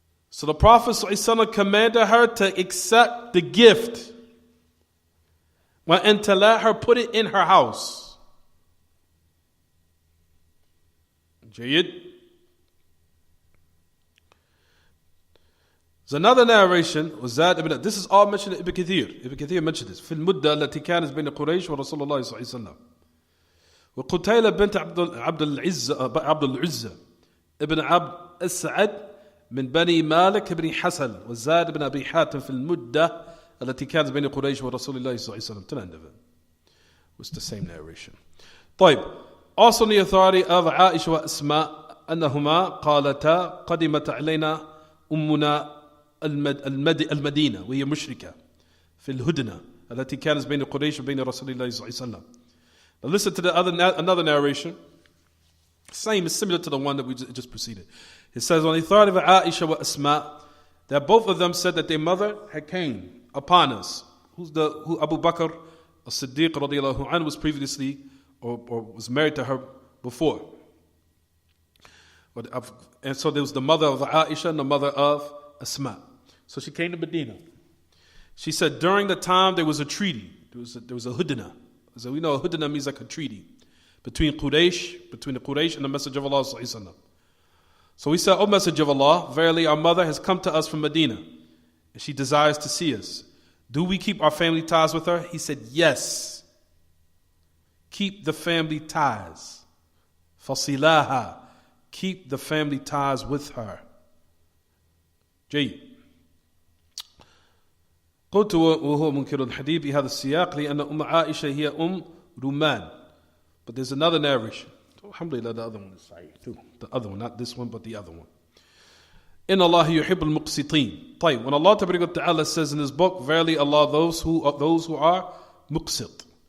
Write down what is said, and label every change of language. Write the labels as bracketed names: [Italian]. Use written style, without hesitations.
[English] So the Prophet ﷺ commanded her to accept the gift and to let her put it in her house. Jayyid. There's another narration. This is all mentioned in Ibn Kathir. Ibn Kathir mentioned this. [Arabic] في المدة التي كانت بين قريش ورسول الله صلى الله عليه وسلم. وقتيلة بنت عبد العزة ابن عبد السعد من بني مالك بن حسن وزاد بن أبي حاتم في المدة التي كانت بين قريش ورسول الله صلى الله عليه وسلم. [English] To the end of it. It's the same narration. طيب. Also on the authority of Aisha wa Asma [Arabic] أنهما قالتا قدمت علينا أمنا المدينة وهي مشركة في الهدنة التي كانت بين قريش وبين رسول الله صلى الله عليه وسلم. [English] Now listen to another narration. Same is similar to the one that we just preceded. It says, when he thought of Aisha wa Asma, that both of them said that their mother had came upon us. Who Abu Bakr as-Siddiq radiallahu anhu was previously or was married to her before. And so there was the mother of Aisha and the mother of Asma. So she came to Medina. She said during the time there was a treaty. There was a hudna. So we know a hudna means like a treaty between the Quraysh and the Messenger of Allah sallallahu alaihi wasallam. So we said, O Messenger of Allah, verily our mother has come to us from Medina, and she desires to see us. Do we keep our family ties with her? He said, yes. Keep the family ties. Fasilaha. Keep the family ties with her. [Arabic] جيد. قلت وهو منكر الحديث بهذا السياق لأن أم عائشة هي أم رومان. [English] But there's another narration. Alhamdulillah, the other one is sahih too. The other one, not this one, but the other one. [Arabic] إن الله يحب المقسطين. [English] طيب, when Allah Tabaraka wa Ta'ala says in His book, verily Allah those who are muqsit.